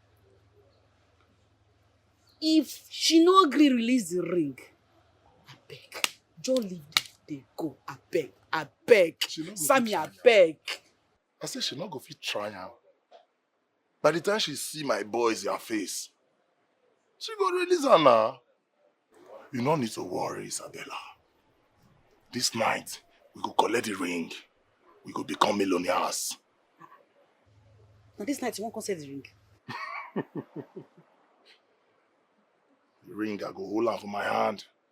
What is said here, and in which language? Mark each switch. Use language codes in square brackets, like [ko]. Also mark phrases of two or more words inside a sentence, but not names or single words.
[pcm] If she no agree release the ring, I beg. Just leave they go. I beg. Sammy, I beg. I say she not go fit try am. By the time she see my boys their face, she go release her now. You don't need to worry, Isabella. This night, we go collect the ring. We go become millionaires. Now this night you won't concert the ring. The ring, I go hold on for my hand.